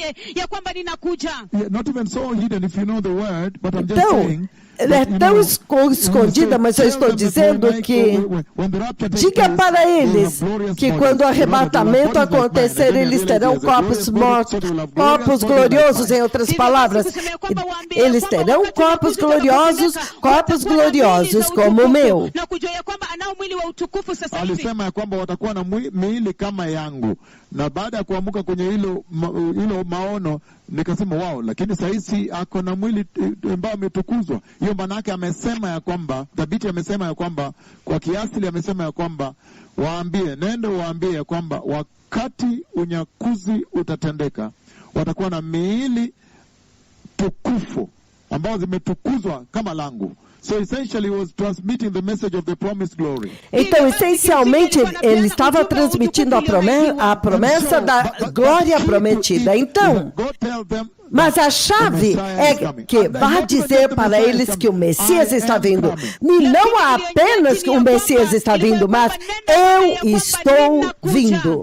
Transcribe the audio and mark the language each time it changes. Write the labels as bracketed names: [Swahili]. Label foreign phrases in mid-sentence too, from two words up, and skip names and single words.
[Portuguese] Então, ela é tão escondida, mas eu estou dizendo que diga para eles que quando o arrebatamento acontecer, eles terão corpos mortos, corpos gloriosos, em outras palavras. Eles terão corpos gloriosos como o meu. [Swahili] Alisema ya kwamba watakuwa na miili kama yangu. Na baada ya kuamuka kwenye hilo maono, nikasema wao, lakini saisi ako na mwili ambao umetukuzwa. Hiyo maana yake amesema ya kwamba, thabiti amesema ya kwamba, kwa kiasili amesema ya kwamba, nendo waambie ya kwamba wakati unyakuzi utatendeka, watakuwa na miili tukufu ambao zimetukuzwa kama langu. [English] So essentially he was transmitting the message of the promised glory. [Portuguese] Então, essencialmente, ele estava transmitindo a promessa da glória prometida. Então, mas a chave é que vá dizer para eles que o Messias está vindo. E não apenas que o Messias está vindo, mas eu estou vindo.